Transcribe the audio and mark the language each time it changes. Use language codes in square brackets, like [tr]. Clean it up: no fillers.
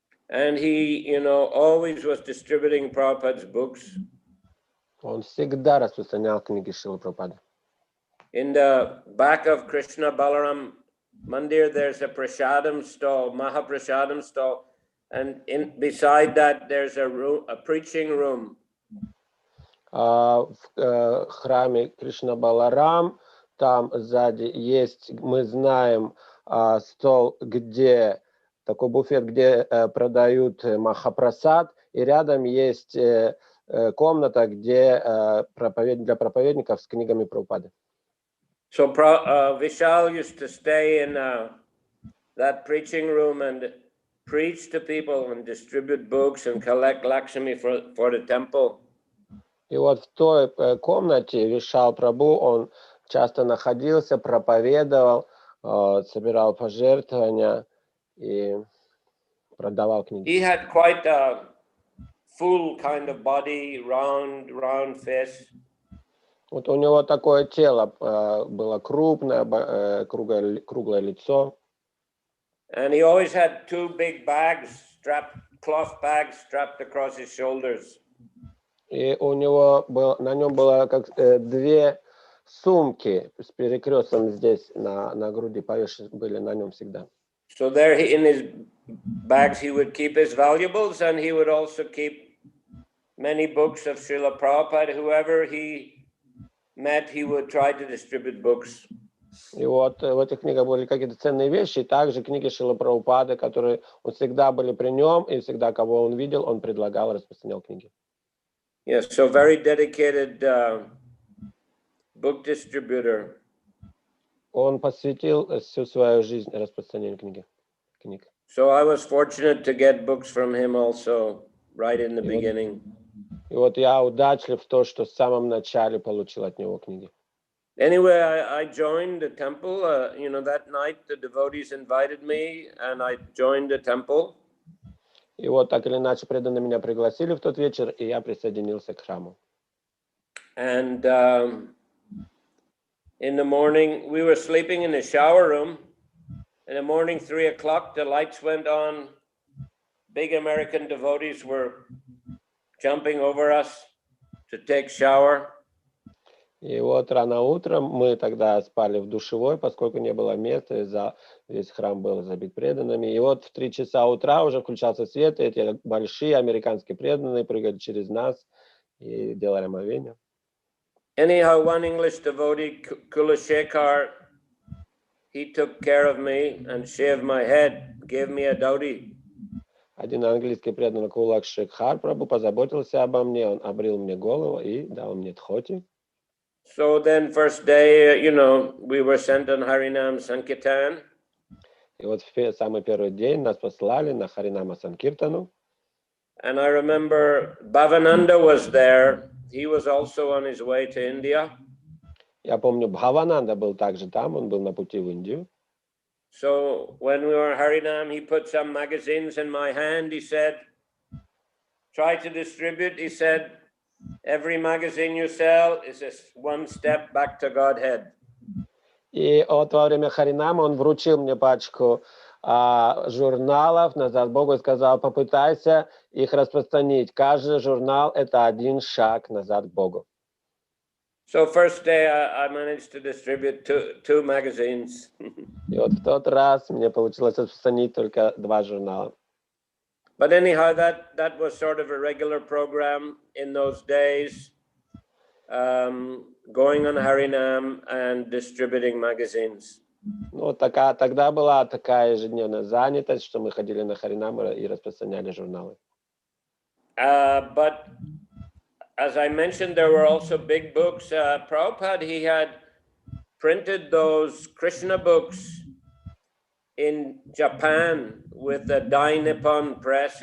[en] And he, always was distributing Prabhupada's books. [ru] Он всегда распространял книги Шрилы Прабхупады. [en] In the back of Krishna Balaram Mandir, there's a prasadam stall, Mahaprasadam stall, and beside that there's a preaching room. [ru] В храме Кришна Баларам, там сзади есть, мы знаем, стол, где такой буфет, где продают махапрасад, и рядом есть комната, где для проповедников с книгами Прабхупады. [en] So Vishal used to stay in that preaching room and preach to people and distribute books and collect Lakshmi for the temple. [ru] И вот в той комнате Вишал Прабху, он часто находился, проповедовал, собирал пожертвования и продавал книги. [en] He had quite a full kind of body, round face. [ru] Вот у него такое тело было крупное, круглое лицо. [en] And he always had two big bags, cloth bags strapped across his shoulders. [ru] И у него на нем было как две сумки с перекрестом здесь на груди повешены были на нем всегда. [en] So there in his bags he would keep his valuables, and he would also keep many books of Srila Prabhupada. Whoever he met, he would try to distribute books. [ru] И вот в этих книгах были какие-то ценные вещи, и также книги Шрила Прабхупады, которые всегда были при нем, и всегда, кого он видел, он предлагал, распространял книги. [en] Yes, so very dedicated book distributor. [ru] Он посвятил всю свою жизнь распространению книг. [en] So I was fortunate to get books from him also, right in the beginning. [ru] И вот я удачлив в том, что в самом начале получил от него книги. [en] Anyway, I joined the temple. That night the devotees invited me, and I joined the temple. [ru] И вот так или иначе преданные меня пригласили в тот вечер, и я присоединился к храму. [en] And in the morning, we were sleeping in the shower room. In the morning, 3 o'clock, the lights went on. Big American devotees were jumping over us to take shower. [ru] И вот рано утром мы тогда спали в душевой, поскольку не было места, и весь храм был забит преданными. И вот в 3 часа утра уже включался свет, и эти большие американские преданные прыгали через нас и делали омовение. [en] Anyhow, one English devotee, Kulashekar, he took care of me and shaved my head, gave me a dhoti. [ru] Один английский преданный Кулакшекхар Прабху позаботился обо мне, он обрил мне голову и дал мне дхоти. [en] So then first day, we were sent on Harinam Sankirtan. [ru] И вот в самый первый день нас послали на Харинама Санкиртану. [en] And I remember Bhavananda was there. He was also on his way to India. [ru] Я помню, Бхавананда был также там, он был на пути в Индию. [en] So when we were in Harinam, he put some magazines in my hand. He said, try to distribute. He said, every magazine you sell is one step back to Godhead. [ru] И вот во время Харинама он вручил мне пачку журналов назад Богу и сказал, попытайся их распространить. Каждый журнал — это один шаг назад к Богу. [en] So first day I managed to distribute two magazines. [ru] И вот в тот раз мне получилось распространить только 2 журнала. [en] But anyhow, that was sort of a regular program in those days, going on Harinam and distributing magazines. [ru] Ну, тогда была такая ежедневная занятость, что мы ходили на Харинам и распространяли журналы. [en] But as I mentioned, there were also big books. Prabhupada, he had printed those Krishna books in Japan with the Dai Nippon press.